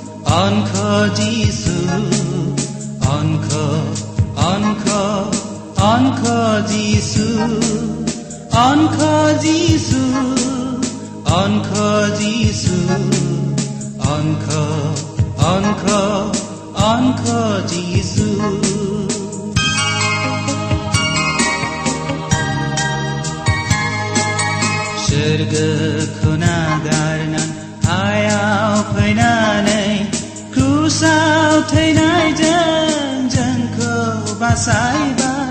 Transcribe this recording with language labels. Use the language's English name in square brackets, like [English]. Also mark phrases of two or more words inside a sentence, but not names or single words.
[Bodo] Onko Jisu, Onko Jisu, Onko Jisu, Onko Jisu, Onko Jisu. Surgaखौ नागारना हायाव फैनानै क्रुसाव थैनायजों जोंखौ बासायबाय।